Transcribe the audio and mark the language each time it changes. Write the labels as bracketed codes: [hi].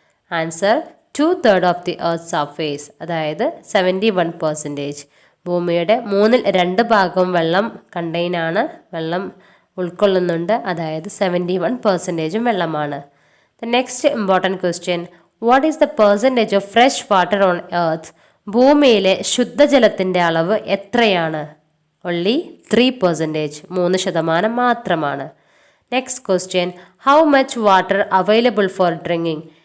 [en] Answer, 2/3 of the earth surface, അതായത് 71%. [ml] ഭൂമിയുടെ 2/3 ഭാഗം വെള്ളം വെള്ളം ഉൾക്കൊള്ളുന്നുണ്ട്, അതായത് 71% വെള്ളമാണ്. [en] The next important question, what is the percentage of fresh water on earth? [ml] ഭൂമിയിലെ ശുദ്ധജലത്തിൻ്റെ അളവ് എത്രയാണ്? [en] only 3%, [ml] 3% മാത്രമാണ്. [en] Next question, how much water available for drinking?